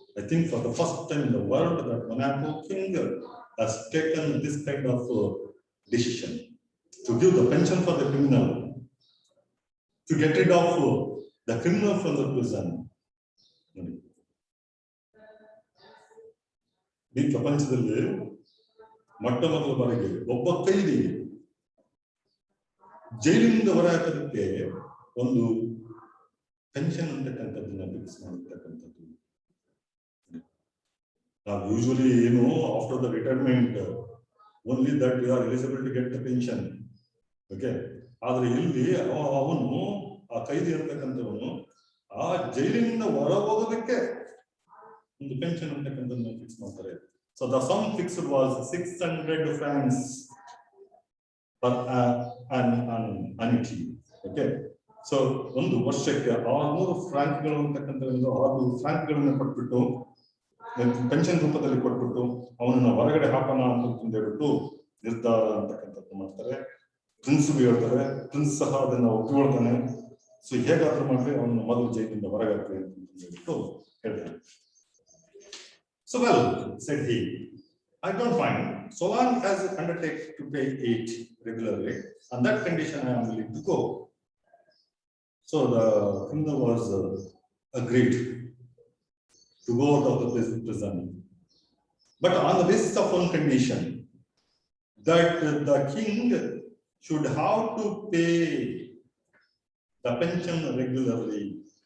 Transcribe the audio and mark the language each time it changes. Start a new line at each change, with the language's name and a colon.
English: I think for the first time in the world that Monaco king has taken this kind of decision to give the pension for the criminal, to get rid of the criminal from the prison.
Kannada: ಈ ಪ್ರಪಂಚದಲ್ಲಿ ಮೊಟ್ಟ ಮೊದಲ ಬಾರಿಗೆ ಒಬ್ಬ ಕೈದಿ ಜೈಲಿನಿಂದ ಹೊರಹಾಕೋದಕ್ಕೆ ಒಂದು pension ಅಂತಕ್ಕಂಥದ್ದನ್ನ fix ಮಾಡಿರ್ತಕ್ಕಂಥದ್ದು.
English: Now usually after the retirement only that you are eligible to get the pension.
Kannada: Okay, ಆದ್ರೆ ಇಲ್ಲಿ ಅವನು ಆ ಕೈದಿ ಅಂತಕ್ಕಂಥವನು ಆ ಜೈಲಿನಿಂದ ಹೊರ ಹೋಗೋದಕ್ಕೆ ಒಂದು ಪೆನ್ಷನ್ ಅಂತಕ್ಕಂಥದ್ದನ್ನ ಫಿಕ್ಸ್ ಮಾಡ್ತಾರೆ.
English: So the sum fixed was 600 francs per annuity.
Kannada: Okay, so ಒಂದು ವರ್ಷಕ್ಕೆ 600 ಫ್ರಾಂಕ್ಗಳು ಅಂತಕ್ಕಂಥದ್ದು 600 ಫ್ರಾಂಕ್ಗಳನ್ನು ಕೊಟ್ಬಿಟ್ಟು ಪೆನ್ಷನ್ ರೂಪದಲ್ಲಿ ಕೊಟ್ಬಿಟ್ಟು ಅವನನ್ನ ಹೊರಗಡೆ ಹಾಕೋಣ ಅಂತ ಹೇಳ್ಬಿಟ್ಟು ನಿರ್ಧಾರ ಅಂತಕ್ಕಂಥದ್ದು ಮಾಡ್ತಾರೆ. ಪ್ರಿನ್ಸ್ಗೂ ಹೇಳ್ತಾರೆ, ಪ್ರಿನ್ಸ್ ಸಹ ಅದನ್ನ ಒಪ್ಪಿಕೊಳ್ತಾನೆ. ಸೊ ಹೇಗಾದ್ರೂ ಮಾಡ್ರಿ ಅವನ ಮೊದಲು ಜೈಲಿನಿಂದ ಹೊರಗಾಕ್ರಿ ಅಂತ ಹೇಳ್ಬಿಟ್ಟು ಹೇಳ್ತಾನೆ.
English: So well, said he, I don't mind so long as you undertake to pay it regularly. On that condition I am willing to go. So the criminal was agreed to go out of the prison, but on the basis of one condition, that the king should have to pay the pension regularly.